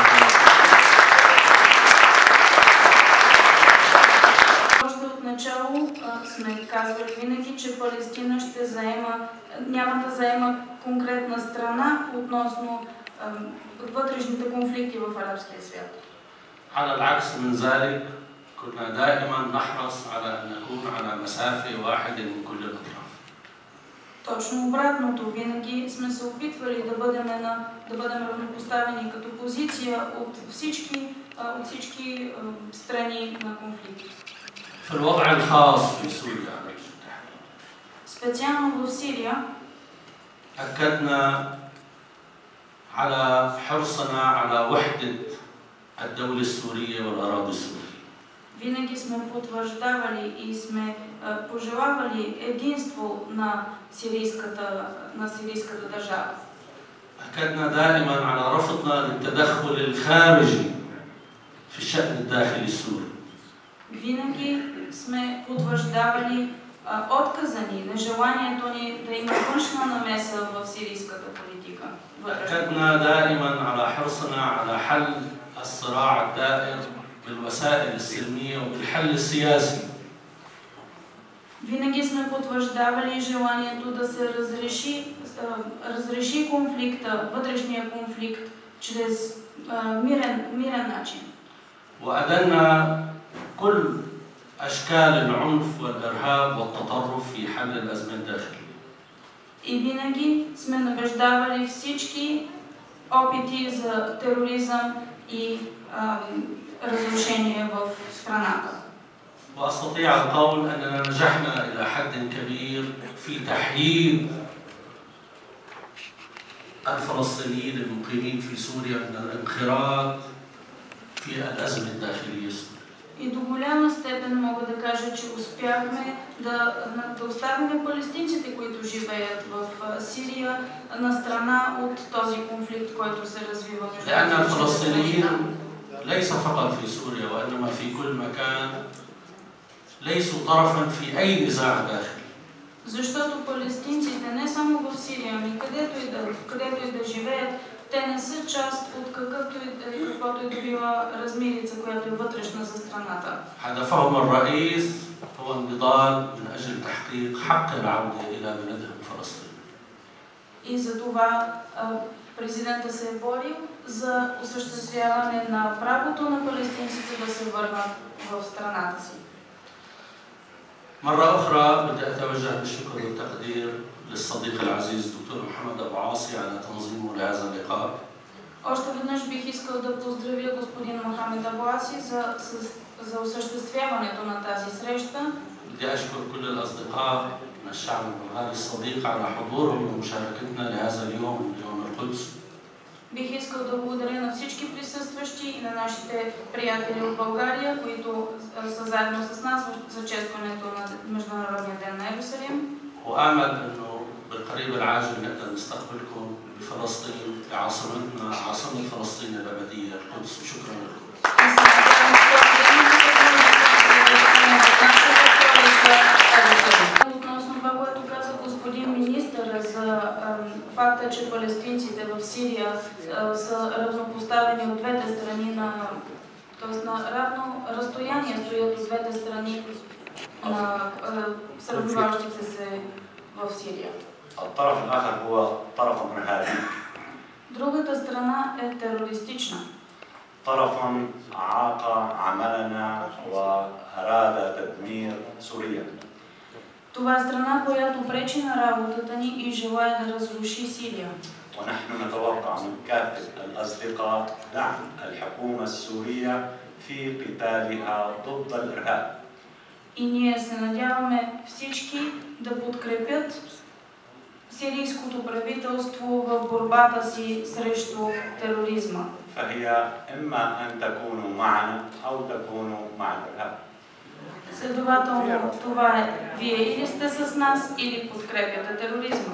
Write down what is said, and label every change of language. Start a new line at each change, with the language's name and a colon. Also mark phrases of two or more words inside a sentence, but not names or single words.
Bulgarian: Още от начало сме казвали винаги, че Палестина ще няма да заема конкретна страна относно вътрешните конфликти в арабския свят.
Arabic: على العكس من ذلك كنا دائما نحرص على أن نكون على مسافة واحدة من كل الأطراف.
Bulgarian: Точно обратното, винаги сме се опитвали да бъдем равнопоставени като позиция от всички страни на конфликт.
Arabic: في الوضع الخاص في سوريا
Bulgarian: Специално в Сирия
Arabic: أكدنا على حرصنا على وحدة الدولة السورية والأراضي السورية.
Bulgarian: винаги сме потвърждавали и сме пожелавали единство на сирийската държава.
Arabic: أكدنا دائما على رفضنا للتدخل الخارجي في الشأن الداخلي السوري.
Bulgarian: Винаги сме потвърждавали отказа ни, нежеланието ни да има външна намеса в сирийската политика.
Arabic: أكدنا دائما على حرصنا على حل الصراع الدائر بالوسائل السلمية وبالحل السياسي.
Bulgarian: Винаги сме потвърждавали желанието да се разреши конфликта, вътрешния конфликт, чрез мирен начин.
Arabic: وأدنا كل أشكال العنف والإرهاب والتطرف في حل الأزمة الداخلية.
Bulgarian: И винаги сме набеждавали всички опити за тероризъм и разрушение в страната.
Arabic: وأستطيع القول أننا نجحنا إلى حد كبير في تحييد الفلسطينيين المقيمين في سوريا من الانخراط في الأزمة الداخلية السورية.
Bulgarian: И до голяма степен мога да кажа, че успяхме да оставим палестинците, които живеят в Сирия, на страна от този конфликт, който се развива между
Arabic: لأن الفلسطينيين ليس فقط في سوريا وإنما في كل مكان ليسوا طرفا في أي نزاع داخلي.
Bulgarian: Защото палестинците не само в Сирия, ами където и да живеят, те не са част от каквото и да била размирица, която е вътрешна за страната.
Arabic: هدفهم الرئيس هو النضال من أجل تحقيق حق العودة إلى بلدهم فلسطين.
Bulgarian: И за това президента се е борил за осъществяване на правото на палестинците да се върнат в страната си.
Arabic: مرة أخرى بدي أتوجه بالشكر والتقدير للصديق العزيز دكتور محمد أبو عاصي على تنظيمه لهذا اللقاء.
Bulgarian: Още веднъж бих искал да поздравя господин Мохамед Абу Аси за осъществяването на тази среща.
Arabic: بدي أشكر كل الأصدقاء من الشعب البلغاري الصديق على حضورهم ومشاركتنا لهذا اليوم يوم القدس.
Bulgarian: Бих искал да благодаря на всички присъстващи и на нашите приятели от България, които са заедно с нас за честването на Международния ден на Иерусалим.
Arabic: وآمل إنه بالقريب العاجل نقدر نستقبلكم بفلسطين بعاصمتنا عاصمة فلسطين الأبدية القدس وشكرا لكم.
Bulgarian: Относно това, което каза господин министър за факта, че палестинците в Сирия са равнопоставени от двете страни, т.е. на равно разстояние стоят от двете страни на събиващите се в Сирия.
Arabic: الطرف الآخر هو طرف إرهابي.
Bulgarian: Другата страна е терористична.
Arabic: طرف عاق عملنا وأراد تدمير سوريا.
Bulgarian: Това е страна, която пречи на работата ни и желая да разруши Сирия.
Arabic: ونحن نتوقع من كافة الأصدقاء دعم الحكومة السورية في قتالها ضد الإرهاب.
Bulgarian: И ние се надяваме всички да подкрепят сирийското правителство в борбата си срещу тероризма.
Arabic: فهي إما أن تكونوا معنا أو تكونوا مع الإرهاب.
Bulgarian: Следователно, това е вие или сте с нас, или подкрепяте тероризма.